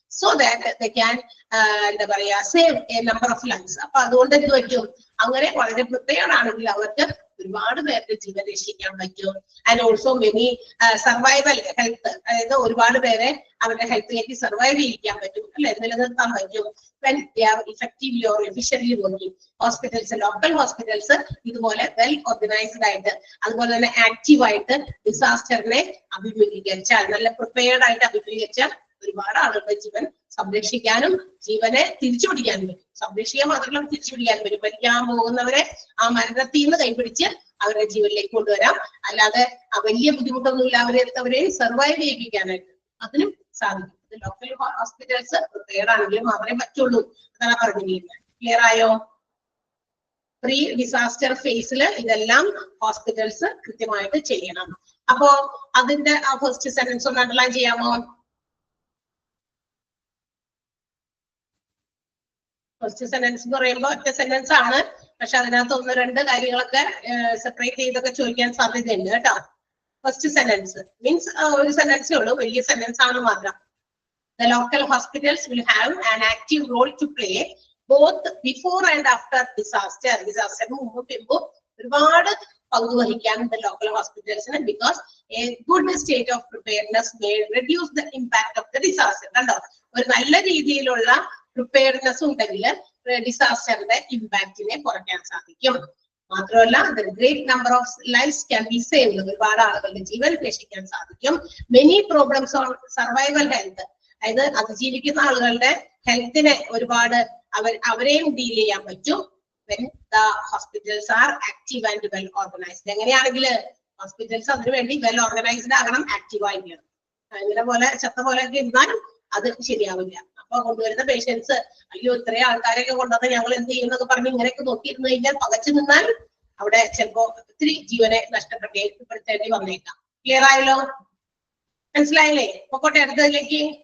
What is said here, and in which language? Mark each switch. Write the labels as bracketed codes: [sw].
[en] so that they can [ml] എന്താ പറയാ [en] Save a number of lifes. [ml] അപ്പൊ അതുകൊണ്ട് എന്ത് പറ്റും, അങ്ങനെ വളരെ പ്രിപ്പയർഡ് ആണെങ്കിൽ അവർക്ക് ഒരുപാട് പേരുടെ ജീവൻ രക്ഷിക്കാൻ പറ്റും. [en] and also many survival health, [ml] അതായത് ഒരുപാട് പേരെ അവരുടെ ഹെൽത്തിലേക്ക് സർവൈവ് ചെയ്യിക്കാൻ പറ്റും അല്ലെ, നിലനിർത്താൻ പറ്റും. [en] when they are effectively or efficiently working. [ml] Hospitals, local hospitals ഇതുപോലെ വെൽ ഓർഗനൈസ്ഡ് ആയിട്ട് അതുപോലെ തന്നെ ആക്റ്റീവ് ആയിട്ട് ഡിസാസ്റ്ററിനെ അഭിമുഖീകരിച്ചാൽ, നല്ല പ്രിപ്പയർഡ് ആയിട്ട് അഭിമുഖീകരിച്ചാൽ ഒരുപാട് ആളുകളുടെ ജീവൻ സംരക്ഷിക്കാനും ജീവനെ തിരിച്ചുപിടിക്കാനും പറ്റും. സംരക്ഷിക്കാൻ മാത്രമല്ല തിരിച്ചുപിടിക്കാനും പറ്റും. മരിക്കാൻ പോകുന്നവരെ ആ മരണത്തിൽ നിന്ന് കൈപിടിച്ച് അവരുടെ ജീവനിലേക്ക് കൊണ്ടുവരാം. അല്ലാതെ വലിയ ബുദ്ധിമുട്ടൊന്നുമില്ല അവരെ സർവൈവ് ചെയ്യിപ്പിക്കാനായിട്ട് അതിനും സാധിക്കും. ലോക്കൽ ഹോസ്പിറ്റൽസ് പ്രിപ്പയർഡ് ആണെങ്കിലും മാത്രമേ പറ്റുള്ളൂ എന്നാണ് പറഞ്ഞിരിക്കുന്നത്. ക്ലിയർ ആയോ? പ്രീ ഡിസാസ്റ്റർ ഫേസിൽ ഇതെല്ലാം ഹോസ്പിറ്റൽസ് കൃത്യമായിട്ട് ചെയ്യണം. അപ്പോ അതിന്റെ ആ ഫസ്റ്റ് സെന്റൻസ് ഒന്ന് അണ്ടർലൈൻ ചെയ്യാമോ? ഫസ്റ്റ് സെന്റൻസ് എന്ന് പറയുമ്പോൾ ഒറ്റ സെന്റൻസ് ആണ്, പക്ഷെ അതിനകത്ത് 1-2 കാര്യങ്ങളൊക്കെ സെപ്പറേറ്റ് ചെയ്തൊക്കെ ചോദിക്കാൻ സാധ്യതയുണ്ട് കേട്ടോ. ഫസ്റ്റ് സെന്റൻസ് മീൻസ് ഒരു സെന്റൻസേ ഉള്ളൂ, വലിയ സെന്റൻസ് ആണ് മാത്രം. [en] The local hospitals will have an active role to play both before and after disaster. [ml] ഡിസാസ്റ്ററിന് മുമ്പും പിമ്പും ഒരുപാട് പങ്ക് വഹിക്കാനുണ്ട് local ഹോസ്പിറ്റൽസിന്. [en] Because a good state of preparedness may reduce the impact of the disaster. [ml] കണ്ടോ, ഒരു നല്ല രീതിയിലുള്ള പ്രിപ്പയർനെസ് ഉണ്ടെങ്കിൽ ഡിസാസ്റ്ററിന്റെ ഇമ്പാക്റ്റിനെ കുറയ്ക്കാൻ സാധിക്കും. മാത്രമല്ല [en] the great number of lives can be saved. [ml] ഒരുപാട് ആളുകളുടെ ജീവൻ രക്ഷിക്കാൻ സാധിക്കും. [en] Many problems on survival health, [ml] അതായത് അതിജീവിക്കുന്ന ആളുകളുടെ ഹെൽത്തിനെ ഒരുപാട് അവരെയും ഡീൽ ചെയ്യാൻ പറ്റും. [en] when the hospitals are active and well organized. [ml] എങ്ങനെയാണെങ്കിൽ hospitals അതിനു വേണ്ടി വെൽ ഓർഗനൈസ്ഡ് ആകണം, ആക്റ്റീവ് ആയിരിക്കണം. ഇങ്ങനെ പോലെ ചത്ത പോലെ ഒക്കെ ഇരുന്നാൽ അത് ശരിയാവില്ല. അപ്പൊ കൊണ്ടുവരുന്ന പേഷ്യൻസ് അയ്യോ ഇത്രയും ആൾക്കാരെയൊക്കെ കൊണ്ടുവന്ന് ഞങ്ങൾ എന്ത് ചെയ്യുന്നൊക്കെ പറഞ്ഞ് ഇങ്ങനെയൊക്കെ നോക്കിയിരുന്നു കഴിഞ്ഞാൽ പകച്ചു നിന്നാൽ അവിടെ ചിലപ്പോ ഒത്തിരി ജീവനെ നഷ്ടപ്പെടുത്തേണ്ടി വന്നേക്കാം. ക്ലിയർ ആയല്ലോ? മനസ്സിലായില്ലേ? പൊക്കോട്ടെ അടുത്തതിലേക്ക്.